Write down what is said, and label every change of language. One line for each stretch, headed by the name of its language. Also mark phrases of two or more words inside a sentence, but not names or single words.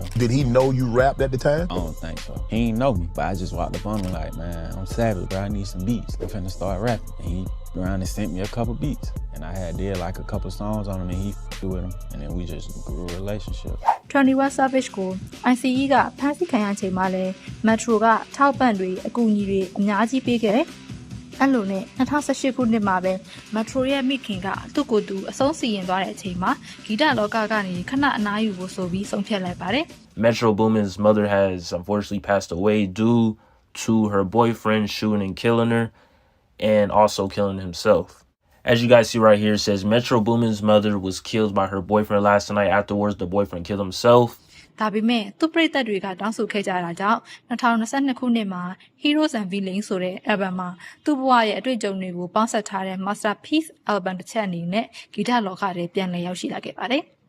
English: Did he know you rapped at the time? I don't think so. He ain't know me. But I just walked up on him like, man, I'm savage, bro. I need some beats. I'm finna start rapping. And he around and sent me a couple beats. And I had did like a couple songs on him and he with him. And then we just grew a relationship.
Burmese: 21 Savage ကို ICE ကဖမ်းဆီးခံရချိန်မှာလဲ Metro ကထောက်ပံ့တွေအကူအညီတွေအများကြီးပေးခဲ့တယ်။အဲ့လိုနဲ့2018ခုနှစ်မှာပဲ Metro ရဲ့မိခင်ကသူ့ကိုယ်သူအဆုံးစီရင်သွားတဲ့အချိန်မှာဂီတလောကကနေခဏအနားယူဖို့ဆိုပြီးဆုံးဖြတ်လိုက်ပါတယ်။
English: Metro Boomin's mother has unfortunately passed away due to her boyfriend shooting and killing her and also killing himself. As you guys see right here, it says Metro Boomin's mother was killed by her boyfriend last night. Afterwards, the boyfriend killed himself.
Burmese: ဒါပေမဲ့သူ့ပရိသတ်တွေကတောင်းဆိုခဲ့ကြတာကြောင့်2022ခုနှစ်မှာ Heroes and Villains ဆိုတဲ့ album မှာသူ့ဘဝရဲ့အတွေ့အကြုံတွေကိုပေါင်းစပ်ထားတဲ့
English: Masterpiece album
Burmese: တစ်ချက်အနေနဲ့ဂီတလောကထဲပြန်လည်ရောက်ရှိလာခဲ့ပါတယ်။